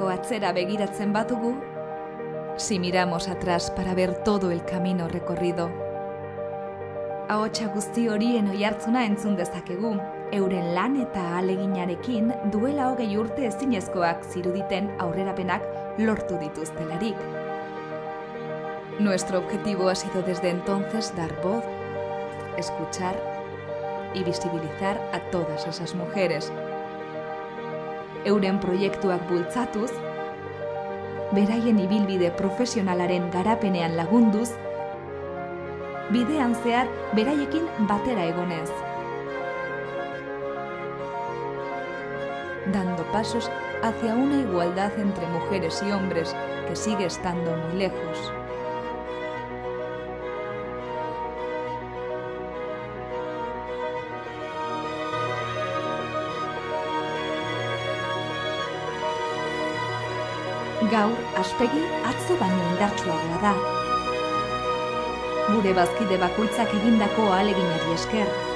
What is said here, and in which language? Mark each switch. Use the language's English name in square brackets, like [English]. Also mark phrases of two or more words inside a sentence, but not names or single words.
[Basque] atzera begiratzen badugu, [Spanish] si miramos atrás para ver todo el camino recorrido. [Basque] Ahotsa guzti horien oihartzuna entzun dezakegu, euren lan eta ahaleginarekin duela 20 urte ezinezkoak ziruditen aurrerapenak lortu dituztelarik. [Spanish] Nuestro objetivo ha sido desde entonces dar voz, escuchar y visibilizar a todas esas mujeres. [Basque] Euren proiektuak bultzatuz, beraien ibilbide profesionalaren garapenean lagunduz, bidean zehar beraiekin batera egonez. [Spanish] Dando pasos hacia una igualdad entre mujeres y hombres que sigue estando muy lejos. [Basque] Gaur, Aspegi atzo baino indartsuagoa da. Gure bazkide bakoitzak egindako ahaleginari esker.